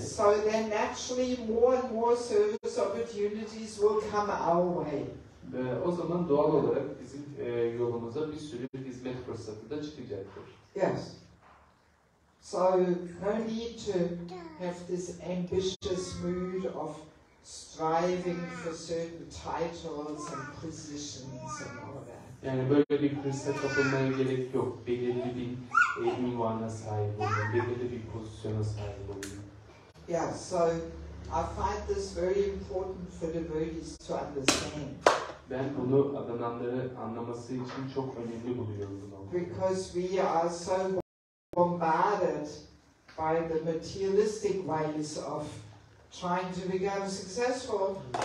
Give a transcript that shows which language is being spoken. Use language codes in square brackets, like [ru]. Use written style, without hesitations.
[en] so then naturally more and more service opportunities will come our way. [tr] O zaman doğal olarak bizim yolumuza bir sürü hizmet fırsatı da çıkacaktır. [en] Yes. So no need to have this ambitious mood of striving for certain titles and positions and all that. [tr] Yani böyle bir hırsa kapılmaya gerek yok. Belirli bir ünvana sahip olayım, belirli bir pozisyona sahip olayım. [en] Yeah, so I find this very important for devotees to understand. [tr] Ben bunu adananları anlaması için çok önemli buluyorum bunu. [en] Because we are so bombarded by the materialistic ways of trying to become successful.